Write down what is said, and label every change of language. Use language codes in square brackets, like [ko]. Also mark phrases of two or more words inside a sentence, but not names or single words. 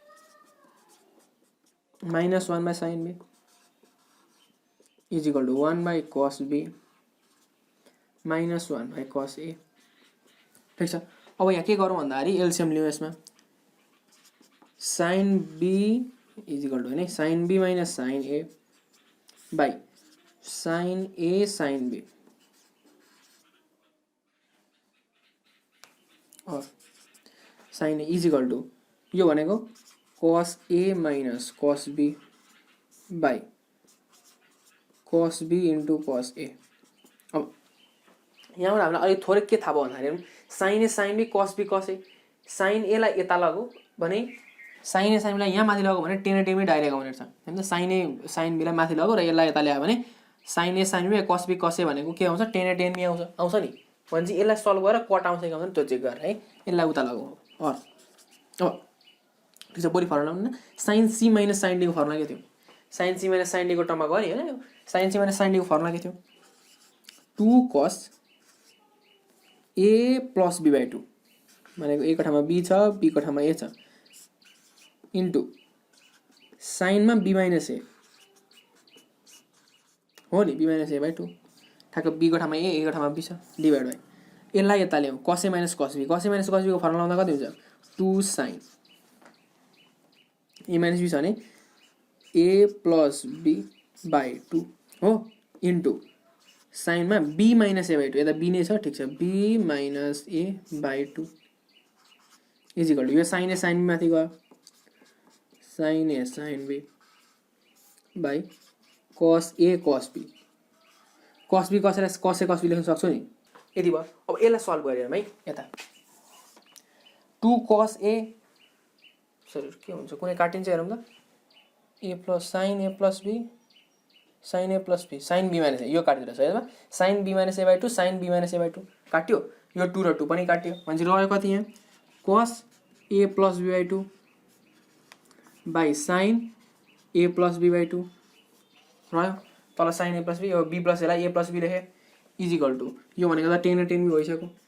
[ne] -1/sin B = 1/cos B -1/cos A। ठिक छ। अब यहाँ के गरौँ भन्दाखेरि एलसिएम लिउँ यसमा। sin B = हैन sin B - sin A by sin A sin B और sin A = यो भनेको cos A - cos B by cos B * cos A। अब यहाँबाट हामीलाई अलिक थोरै के थाहा भयो भन्दाखेरि sin A sin B cos B cos A। sin A लाई यता लगो भने sin A sin B लाई यहाँ माथि लगो भने tan A डाइरेक्ट आउने छ हैन। sin A sin B लाई माथि लगो र यसलाई यता ल्यायो भने sin A sin B cos B cos A भनेको के आउँछ tan A आउँछ नि। भनेपछि यसलाई सल्भ गरेर कट आउँछ कि आउँदैन त्यो चेक गरेर है यसलाई उता लगो। और अब ठिक छ। बढी फर्मुला न sin C - sin D को फर्मुला के थियो। sin C - sin D को टर्ममा गयो नि हैन। sin C - sin D को फर्मुला के थियो 2 cos A + B/2 भनेको A को ठाउँमा B छ, B को ठाउँमा A छ इन्टु साइनमा B - A हो नि, B - A/2 ठ्याक्क B को ठाउँमा A को ठाउँमा B छ [en] divide by [ne] यसलाई यता ल्याउँ cos A - cos B। cos A - cos B को फर्मुला लाउँदा कति हुन्छ 2 sin A - B छ भने A + B/2 हो इन्टु साइनमा B - A/2 यता B नै छ ठिक छ B - A/2 = यो sin A sin B माथि गयो sin A sin B by cos A cos B। cos B कसैलाई cos A cos B लेख्न सक्छौ नि। यति भयो। अब यसलाई सल्भ गरौँ है। यता 2 cos A सरी के हुन्छ कुनै काटिन्छ हेरौँ त। A + sin A + B sin A + B sin B - A यो काटिदिनुहोस् है। यसमा sin B - A/2 sin B - A/2 काट्यो। यो 2 र 2 पनि काट्यो। भनेपछि रह्यो कति यहाँ cos A + B/2 by sin A + B/2 रह्यो। तल sin A + B यो B + यसलाई A + B लेखे = यो भनेको त tan B भइसक्यो।